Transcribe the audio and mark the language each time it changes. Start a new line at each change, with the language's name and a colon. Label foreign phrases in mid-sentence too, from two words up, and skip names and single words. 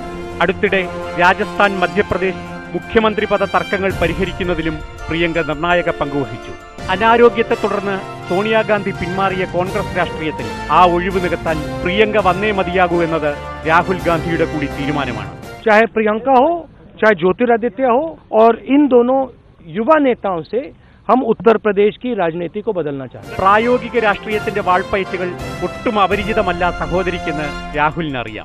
Malayalam: അടുത്തിടെ രാജസ്ഥാൻ, മധ്യപ്രദേശ് മുഖ്യമന്ത്രി പദ തർക്കങ്ങൾ പരിഹരിക്കുന്നതിലും പ്രിയങ്ക നിർണായക പങ്കുവഹിച്ചു. അനാരോഗ്യത്തെ തുടർന്ന് സോണിയാഗാന്ധി പിന്മാറിയ കോൺഗ്രസ് രാഷ്ട്രീയത്തിൽ ആ ഒഴിവ് നികത്താൻ പ്രിയങ്ക വന്നേ മതിയാകൂ എന്നത് രാഹുൽ ഗാന്ധിയുടെ കൂടി തീരുമാനമാണ്.
Hindi: चाहे प्रियंका हो, चाहे ज्योतिरादित्य हो, और इन दोनों युवा नेताओं से हम उत्तर प्रदेश की राजनीति को बदलना चाहते हैं.
Malayalam: പ്രായോഗിക രാഷ്ട്രീയത്തിന്റെ വാൾപ്പയറ്റുകൾ ഒട്ടും അപരിചിതമല്ല സഹോദരിക്കെന്ന് രാഹുലിനറിയാം.